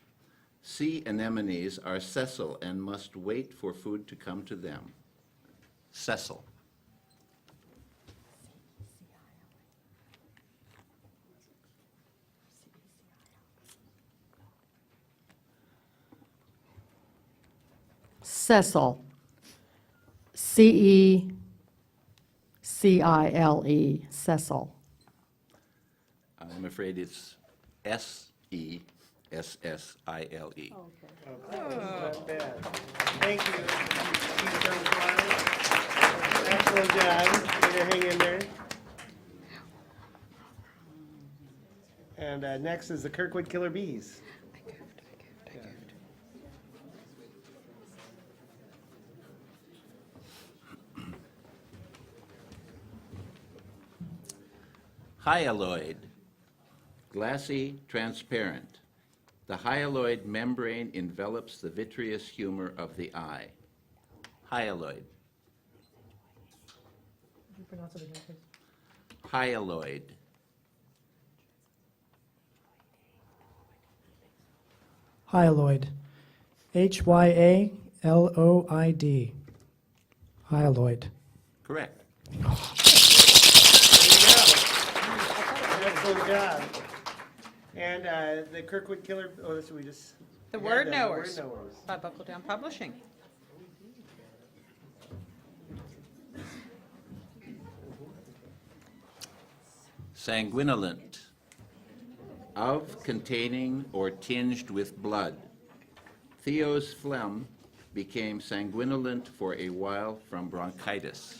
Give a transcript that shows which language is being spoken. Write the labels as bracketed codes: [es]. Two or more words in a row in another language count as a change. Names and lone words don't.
[en] Sea anemones are sessile and must wait for food to come to them. Sessile. Cecil. C-E-C-I-L-E. Cecil. I'm afraid it's S-E-S-S-I-L-E. Okay, not bad. Thank you. Keystone Kiwanis. Excellent job. Way to hang in there. And next is the Kirkwood Killer Bees. Hyaloid. Glassy, transparent. The hyaloid membrane envelops the vitreous humor of the eye. Hyaloid. Hyaloid. Hyaloid. H-Y-A-L-O-I-D. Hyaloid. Correct. Excellent job. And the Kirkwood Killer, oh, this we just. The we Word had Knowers Word Knowers. by Buckle Down Publishing. Sanguinolent. Of, containing, or tinged with blood. Theo's phlegm became sanguinolent for a while from bronchitis.